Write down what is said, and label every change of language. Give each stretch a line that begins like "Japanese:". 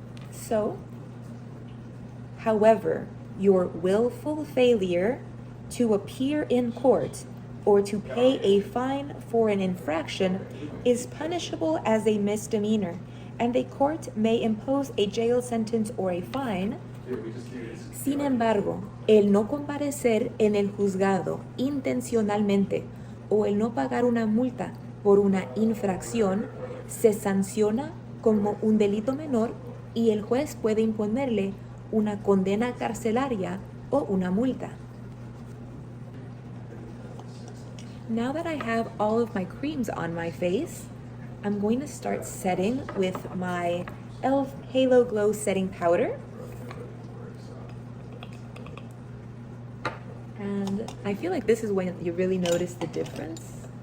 English: So, however, your willful failure to appear in court or to pay a fine for an infraction is punishable as a misdemeanor, and the court may impose a jail sentence or a fine.
Spanish: Sin embargo, el no comparecer en el juzgado intencionalmente o el no pagar una multa por una infracción se sanciona como un delito menor y el juez puede imponerle una condena carcelaria o una multa.
English: Now that I have all of my creams on my face, I'm going to start setting with my e.l.f. Halo Glow Setting Powder. And I feel like this is when you really notice the difference.